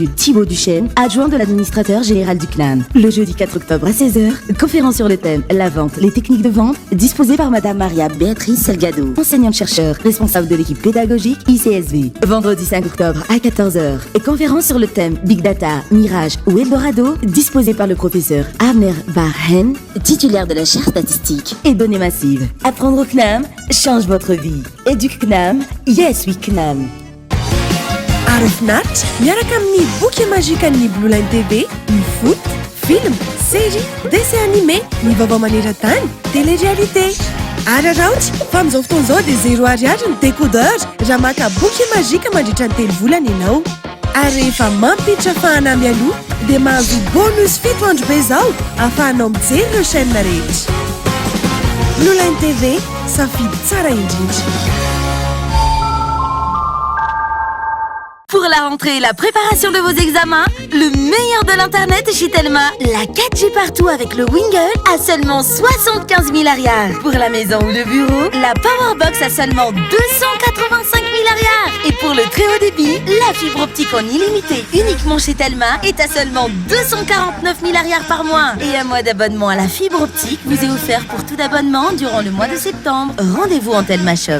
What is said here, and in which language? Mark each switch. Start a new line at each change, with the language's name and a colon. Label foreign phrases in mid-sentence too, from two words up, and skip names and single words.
French: Thibaut Duchesne, adjoint de l'administrateur général du CNAM. Le jeudi 4 octobre à 16h, conférence sur le thème La vente, les techniques de vente, disposée par Mme Maria Béatrice Salgado, enseignante-chercheur, responsable de l'équipe pédagogique ICSV. Vendredi 5 octobre à 14h, conférence sur le thème Big Data, Mirage ou Eldorado, disposée par le professeur Abner Barhen, titulaire de la chaire statistique et données massives. Apprendre au CNAM change votre vie. EducCNAM,
English: yes we CNAM.
Malagasy: Arafnat, miaraka amin'ny boky magikan'ny Blue Line TV, ny foot, film, série,
French: dessin animé,
Malagasy: ny vaovao maneran-tany, télé-réalité. Araraoty, fa amin'izao fotoana izao dia 0 ariary ny décodeur raha maka boky magika mandritra ny 3 volana ianao. Ary rehefa mampiditra fahanamby aloha dia mahazo bonus 7 andro be izao ahafahanao mijery ireo chaîne rehetra. Blue Line TV, safidy tsara indrindra.
French: Pour la rentrée et la préparation de vos examens, le meilleur de l'internet est chez Telma. La 4G partout avec le Wingle à seulement 75 000 ariars. Pour la maison ou le bureau, la Powerbox à seulement 285 000 ariars. Et pour le très haut débit, la fibre optique en illimité uniquement chez Telma est à seulement 249 000 ariars par mois. Et un mois d'abonnement à la fibre optique vous est offert pour tout abonnement durant le mois de septembre. Rendez-vous en Telma Shop.